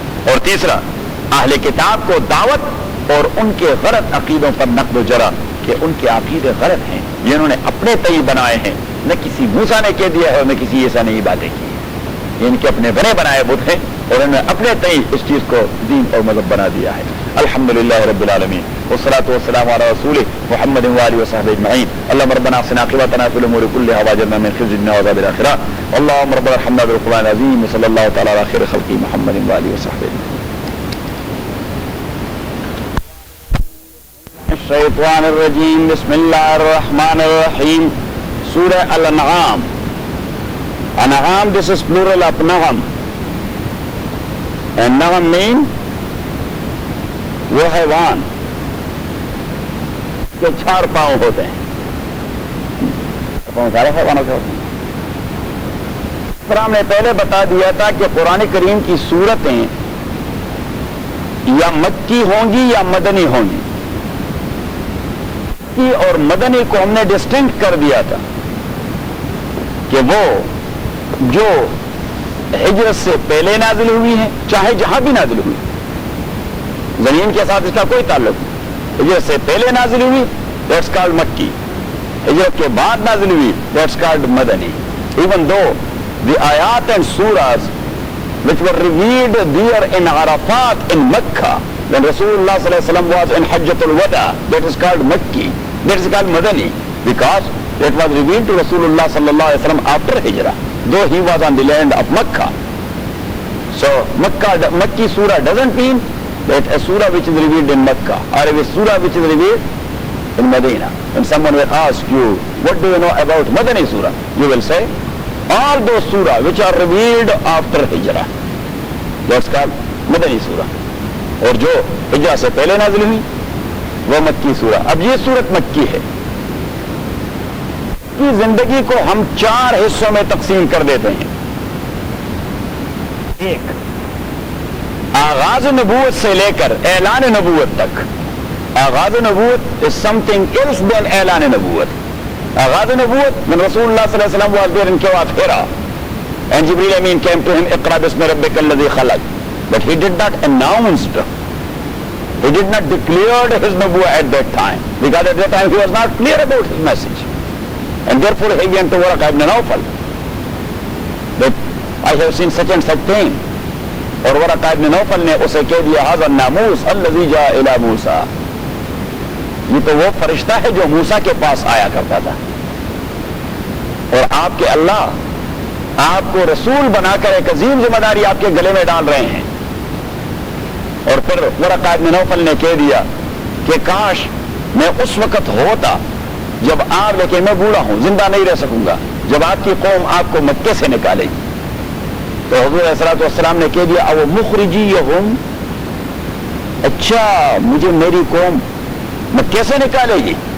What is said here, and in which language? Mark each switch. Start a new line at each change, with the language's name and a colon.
Urdu: اور تیسرا، اہل کتاب کو دعوت اور ان کے غلط عقیدوں پر نقد و جرح کہ ان کے عقیدے غلط ہیں، یہ انہوں نے اپنے تئیں بنائے ہیں، نہ کسی موسیٰ نے کہہ دیا ہے اور نہ کسی عیسیٰ نے یہ باتیں کی ہیں. یہ ان کے اپنے بنے بنائے بت ہیں اور انہوں نے اپنے تئیں اس چیز کو دین اور مذہب بنا دیا ہے.
Arabic: الحمدللہ رب العالمین والصلاة والسلام علی رسول محمد وآلہ وصحبہ اجمعین. اللهم ربنا احسن عاقبتنا في الامور كلها واجرنا من خزي الدنيا وعذاب الاخرة. اللهم ربنا ارحمنا بالقرآن العظيم وصلى الله تعالى على خير خلقه محمد وآله وصحبه اجمعين. الشیطان الرجیم بسم اللہ الرحمن الرحیم سورہ الانعام.
Urdu: انعام,
English: this is plural of
Urdu: نغم, and نغم mean وہ حیوان کے 4 پاؤں ہوتے ہیں. پاؤں سارے حیوانوں کے ہوتے ہیں. پھر ہم نے پہلے بتا دیا تھا کہ قرآن کریم کی سورتیں یا مکی ہوں گی یا مدنی ہوں گی. مکی اور مدنی کو ہم نے ڈسٹنکٹ کر دیا تھا کہ وہ جو ہجرت سے پہلے نازل ہوئی ہیں, چاہے جہاں بھی نازل ہوئی, زمین کے ساتھ اس کا کوئی تعلق نہیں. ہجرت سے پہلے نازل ہوئی,
English: that's called
Urdu: مکی. ہجرت کے بعد نازل ہوئی, that's called Madani. Even though
English: the ayat and surahs which were revealed there in Arafat in Mecca when Rasulullah sallallahu alaihi wasallam was in Hajjatul Wada, that is called Makki, that is called Madani, because it was revealed to Rasulullah sallallahu alaihi wasallam after Hijrah, though he was on the land of Mecca. So Makki surah doesn't mean that a surah which is revealed in Mecca or a surah which is revealed in Medina. When someone will ask you, what do you know about Madani surah, you will say all those surah which are revealed after Hijrah, that's called Madani surah.
Urdu: اور جو ہجرہ سے پہلے نازل ہوئی وہ مکی سورہ. اب یہ سورت مکی ہے. کی زندگی کو ہم 4 حصوں میں تقسیم کر دیتے ہیں. ایک, آغاز نبوت سے لے کر اعلان نبوت تک.
English: آغاز نبوت is something else than اعلان نبوت. آغاز نبوت when Rasulullah sallallahu alaihi wasallam was there in Kawat Hira and Jibreel Amin came to him,
Arabic: اقرأ باسم ربك الذي خلق,
English: but he did not announce, he did not declare his nubuwwah at that time, because at that time he was not clear about his message, and therefore he went to Waraq ibn Nawfal that I have seen such and such thing,
Urdu: اور Waraq ibn Nawfal نے اسے کہہ دیا
Arabic: هذا الناموس الذي جاء الى موسى,
Urdu: یہ تو وہ فرشتہ ہے جو موسیٰ کے پاس آیا کرتا تھا, اور آپ کے اللہ آپ کو رسول بنا کر ایک عظیم ذمہ داری آپ کے گلے میں ڈال رہے ہیں. اور پھر ورقہ بن نوفل نے کہہ دیا کہ کاش میں اس وقت ہوتا جب آپ, لیکن میں بوڑھا ہوں, زندہ نہیں رہ سکوں گا, جب آپ کی قوم آپ کو مکے سے نکالے گی. تو حضور علیہ الصلوۃ والسلام نے کہہ دیا او مخرجیہم, اچھا مجھے میری قوم مکے سے نکالے گی.